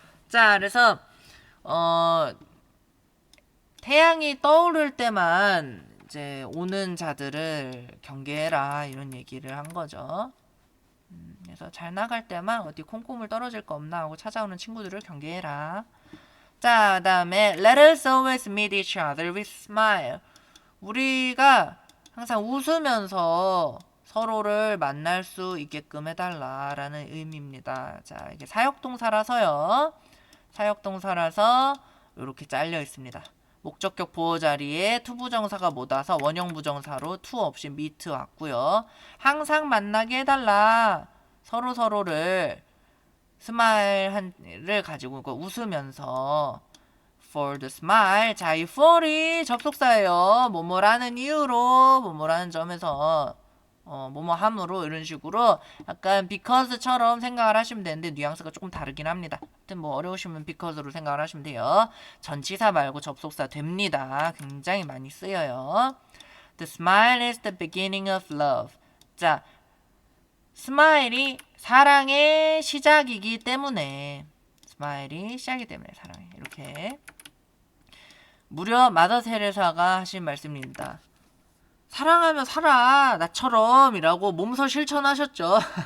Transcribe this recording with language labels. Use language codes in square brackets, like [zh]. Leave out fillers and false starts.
[ko] 자, 그래서 태양이 떠오를 때만 이제 오는 자들을 경계해라 이런 얘기를 한 거죠. 그래서 잘 나갈 때만 어디 콩고물 떨어질 거 없나 하고 찾아오는 친구들을 경계해라. [en] 자, 그다음에 let us always meet each other with smile. [ko] 우리가 항상 웃으면서 서로를 만날 수 있게끔 해달라라는 의미입니다. 자, 이게 사역동사라서요. 사역동사라서 이렇게 잘려 있습니다. 목적격 보호 자리에 투부정사가 못 와서 원형부정사로 to 없이 meet 왔고요. 항상 만나게 해달라. 서로를 스마일을 가지고 웃으면서 [en] for the smile. [ko] 자, 이 for이 접속사예요. 뭐뭐라는 이유로 뭐뭐라는 점에서 뭐뭐함으로 이런 식으로 약간 because처럼 생각을 하시면 되는데 뉘앙스가 조금 다르긴 합니다. 하여튼 뭐 어려우시면 because로 생각을 하시면 돼요. 전치사 말고 접속사 됩니다. 굉장히 많이 쓰여요. [en] The smile is the beginning of love. [ko] 자, 스마일이 사랑의 시작이기 때문에 스마일이 시작이기 때문에 사랑해. 이렇게 무려 마더 테레사가 하신 말씀입니다. 사랑하면 살아 나처럼 이라고 몸소 실천하셨죠.